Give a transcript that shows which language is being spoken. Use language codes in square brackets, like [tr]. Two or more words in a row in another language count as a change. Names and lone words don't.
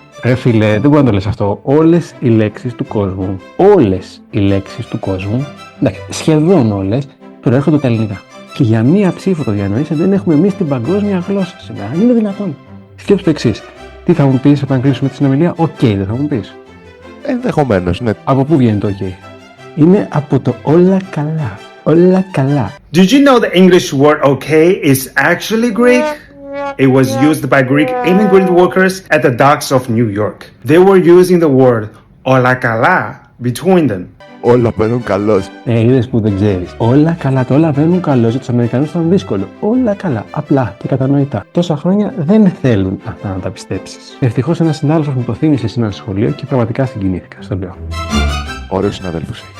[el] Ρε φίλε, δεν μπορεί να το λες αυτό. Όλες οι λέξεις του κόσμου, εντάξει, σχεδόν όλες, προέρχονται από τα ελληνικά. Και για μία ψήφο το διανοείσαι, δεν έχουμε εμείς την παγκόσμια γλώσσα σήμερα. Είναι δυνατόν? Σκέψου το εξής. Τι θα μου πεις όταν κλείσουμε τη συνομιλία? Οκ, δεν θα μου πεις? Ενδεχομένως, ναι. Από πού βγαίνει το οκ? Είναι από το όλα καλά. Όλα καλά. [en] Did you know the English word okay is actually Greek? It was used by Greek immigrant workers at the docks of New York. They were using the word [el] όλα καλά [en] between them. [el] Όλα παίρνουν καλώς. Είδες που δεν ξέρεις. Όλα καλά, το όλα βαίνουν καλώς για τους Αμερικανούς ήταν δύσκολο. Όλα καλά, απλά και κατανοητά. Τόσα χρόνια δεν θέλουν αυτά να τα πιστέψεις. Ευτυχώς ένας συνάδελφος μου το θύμισε σήμερα στο σχολείο και πραγματικά συγκινήθηκα, στο λέω. Ωραίους συναδέλφους έχεις.